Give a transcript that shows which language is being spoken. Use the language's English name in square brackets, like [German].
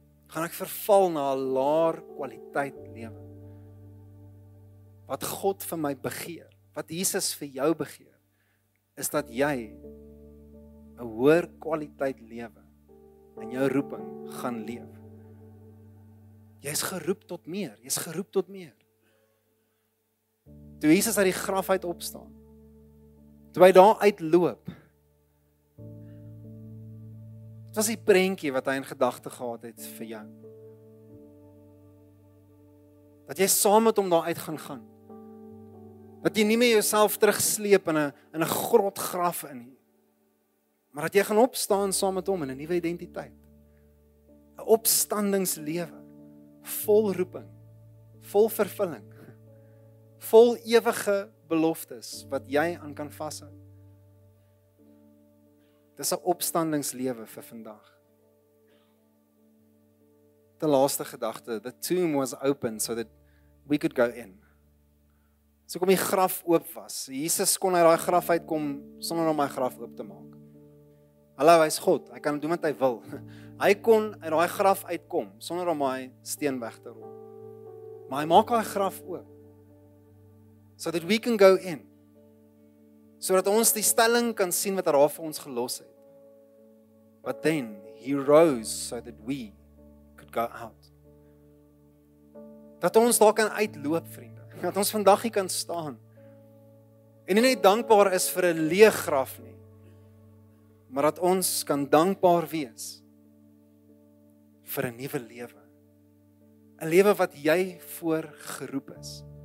[Afrikaans] Gaan ek verval na 'n laer kwaliteit lewe. Wat God vir my begeer, wat Jesus vir jou begeer, is dat jy 'n hoër kwaliteit lewe in jou roeping gaan leef. Jy's geroep tot meer, jy's geroep tot meer. Toe Jesus uit die graf uit opstaan, toe hy daar uitloop, dit was die prentjie wat hy in gedagte gehad het vir jou. Dat jy saam met hom daar uit gaan. Dat jy nie meer jouself terugsleep in 'n grot graf in nie, maar dat jy gaan opstaan saam met hom in 'n nuwe identiteit. 'n Opstandingslewe, vol roeping, vol vervulling, vol ewige beloftes wat jy aan kan vashou. Dis 'n opstandingslewe vir vandag. Die laaste gedagte, [English] the tomb was open so that we could go in. [Afrikaans] So kom die graf oop was. Jesus kon uit daai graf uitkom sonder om hy graf oop te maak. Hallo, hy's God, hy kan doen wat hy wil. Hy kon uit daai graf uitkom sonder om hy steen weg te rol. Maar hy maak daai graf oop [English] so that we can go in. [Afrikaans] Sodat ons die stelling kan sien wat hy daar vir ons gelos het. [English] But then he rose so that we could go out. [Afrikaans] Dat ons daar kan uitloop, vriende. Dat ons vandag hier kan staan. En nie net dankbaar is vir 'n leë graf nie, maar dat ons kan dankbaar wees vir 'n nuwe lewe. 'n Lewe wat jy voor geroep is.